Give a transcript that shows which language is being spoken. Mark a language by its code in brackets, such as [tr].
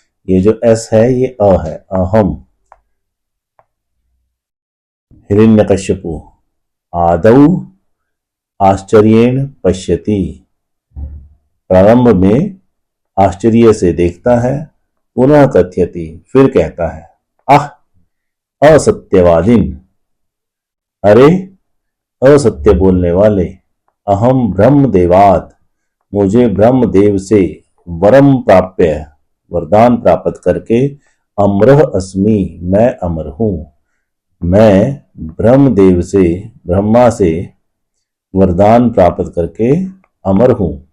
[hi] ये जो एस है ये अ है, अहम। [sa] हिरण्यकश्यपु आदौ आश्चर्येण पश्यति, [hi] प्रारंभ में आश्चर्य से देखता है। [sa] पुनः कथयति, [hi] फिर कहता है। [sa] आह असत्यवादिन, [hi] अरे असत्य बोलने वाले। [sa] अहम ब्रह्मदेवात्, [hi] मुझे ब्रह्मदेव से, [sa] वरम प्राप्य, [hi] वरदान प्राप्त करके, [sa] अमरः अस्मि, [hi] मैं अमर हूं। मैं ब्रह्मदेव से, ब्रह्मा से वरदान प्राप्त करके अमर हूं।